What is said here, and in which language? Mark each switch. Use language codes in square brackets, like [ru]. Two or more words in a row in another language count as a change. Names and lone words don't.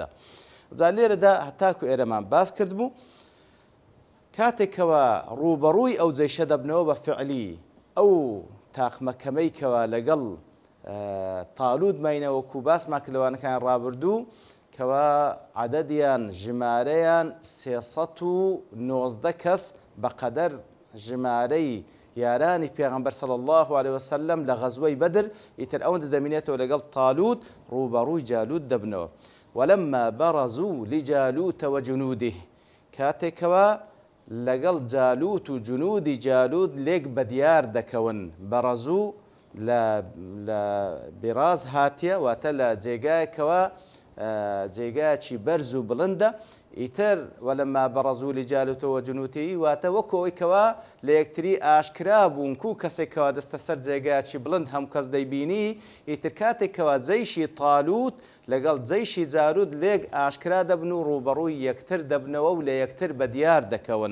[ckb] جا لێرەدا هەتاکو ئێرەمان باس کردبوو کاتێکەوە ڕووبەڕووی ئەو جەیشە دەبنەوە بە فعلی ئەو تاقمەکەمەی کەوا لەگەڵ تاڵوت ماینە وەکو باسمان کردەوانەکان ڕابردوو کەوا عەدەدیان ژمارەیان 319 کەس بەقەدەر ژمارەی یارانی پێغەمبەر [ar] صلی الله علیه وسلم [ckb] لە غەزوەی بەدر ئیتر ئەوەندە دەمینێتەوە لەگەڵ تاڵوت ڕووبەڕووی جالوت دەبنەوە. [ar] ولما برزوا لجالوت وجنوده [ckb] کاتێکەوە لەگەڵ جالوت و جنودی جالوت لێک بەدیار دەکەون بەڕەزوو لە بیراز هاتیە واتە لە جێگایەکەوە جێگایەکی بەرز و بڵندە ئیتر [ar] وەلەما بەڕەزوو لجالوت وجنوده [ckb] واتە وەکەوەی کەوا لە یەکتری ئاشکرا بوون و کەسێکەوە دەستە سەر جێگایەکی بڵند هەموو کەس دەیبینی ئیتر کاتێکەوە جەیشی تاڵوت لەگەڵ جەیشی جالوت لێک ئاشکرا دەبن و ڕووبەڕووی یەکتر دەبنەوە و لە یەکتر بەدیار دەکەون.